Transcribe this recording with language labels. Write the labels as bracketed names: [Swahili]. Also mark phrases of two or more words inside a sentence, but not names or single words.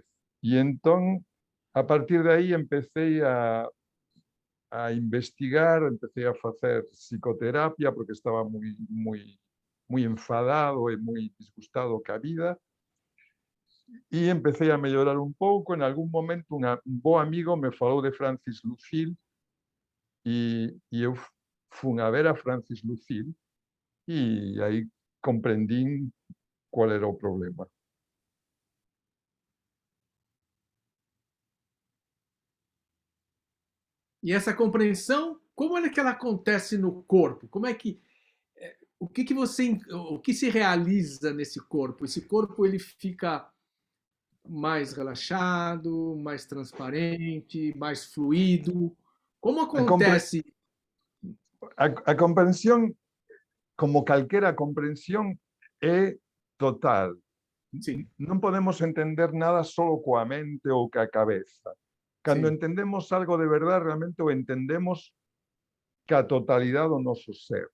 [Galician] E entón, a partir de aí, empecé a investigar, empecé a facer psicoterapia, porque estaba moi enfadado e moi disgustado ca vida, e empecé a mellorar un pouco. En algún momento, un bo amigo me falou de Francis Lucille, e eu fun a ver a Francis Lucille, e aí comprendín cual era o problema. [Portuguese] E essa compreensão, como é que ela acontece no corpo? Como é que o que se realiza nesse corpo? Esse corpo ele fica mais relaxado, mais transparente, mais fluido? Como [Galician] A, compre [Portuguese] acontece? [Galician] a comprensión, como calquera comprensión, é total. [Portuguese] Sim, [Galician] Non podemos entender nada solo coa mente ou ca cabeza. Cando [Portuguese] sim, [Galician] entendemos algo de verdade, realmente o entendemos ca totalidade do noso ser.